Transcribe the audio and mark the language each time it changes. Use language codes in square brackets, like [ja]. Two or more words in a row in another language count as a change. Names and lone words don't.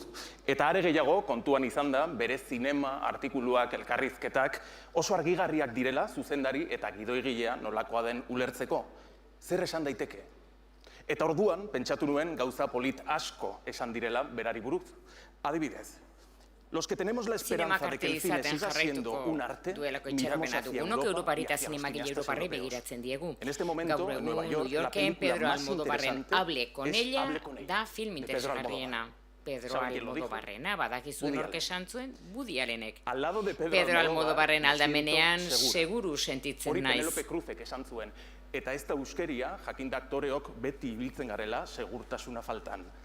[eu] Eta are gehiago kontuan izan da bere zinema, artikuluak, elkarrizketak oso argigarriak direla zuzendari eta gidoigilea nolakoa den ulertzeko. Zer esan daiteke? Eta orduan pentsatu nuen gauza polit asko esan direla berari buruz. Adibidez, [es] los que tenemos la esperanza de que el cine siga siendo un arte, miramos hacia Europa y hacia los cineastas europeos. En este momento, en Nueva York, la película más interesante Hable con ella, [eu] da film interesgarriena. Pedro Almodóvarrena, badakizu nork esan zuen, Woody Allenek. Pedro Almodóvarren aldamenean seguru sentitzen naiz. Hori Penelope Cruzek esan zuen. Eta ez da euskeria, jakinda aktoreok beti ibiltzen garela segurtasuna faltan.